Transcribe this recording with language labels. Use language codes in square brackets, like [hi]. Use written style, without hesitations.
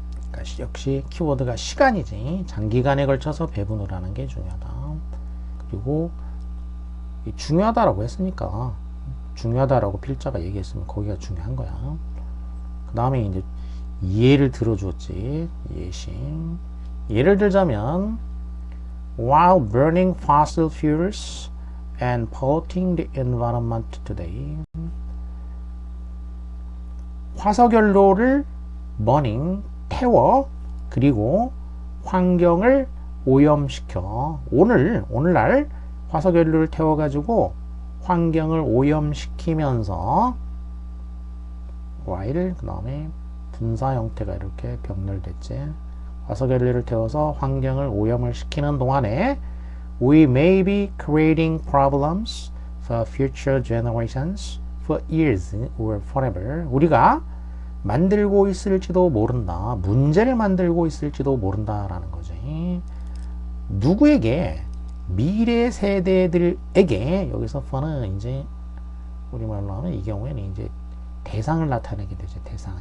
[ko] 그러니까 역시 키워드가 시간이지. 장기간에 걸쳐서 배분을 하는 게 중요하다. 그리고 중요하다라고 했으니까 중요하다라고 필자가 얘기했으면 거기가 중요한 거야. 그 다음에 이제 예를 들어주었지. 예심. 예를 들자면 [en] while burning fossil fuels and polluting the environment today. [ko] 화석연료를 burning, 태워, 그리고 환경을 오염시켜. 오늘날 화석연료를 태워가지고 환경을 오염시키면서 while, 그 다음에 분사 형태가 이렇게 병렬됐지. 화석연료를 태워서 환경을 오염을 시키는 동안에 [en] we may be creating problems for future generations for years or forever. [ko] 우리가 만들고 있을지도 모른다. 문제를 만들고 있을지도 모른다라는 거지. 누구에게? 미래 세대들에게. 여기서 for는 이제 우리말로 하면 이 경우에는 이제 대상을 나타내게 되죠. 대상.